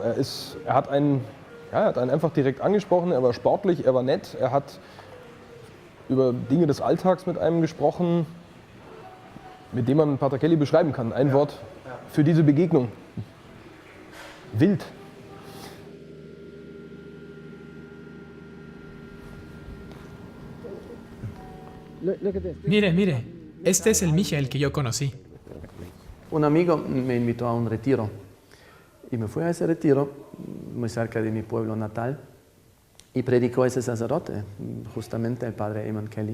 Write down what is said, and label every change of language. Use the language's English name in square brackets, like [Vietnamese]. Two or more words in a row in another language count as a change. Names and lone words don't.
[German] Er hat einen einfach direkt angesprochen, er war sportlich, er war nett, er hat über Dinge des Alltags mit einem gesprochen, mit dem man Pater Kelly beschreiben kann. Ein Wort für diese Begegnung. Wild. [Spanish] Mire, este es el Michael que yo conocí. Un amigo me invitó a un retiro y me fui a ese retiro muy cerca de mi pueblo natal y predicó ese sacerdote, justamente el padre Eamon Kelly.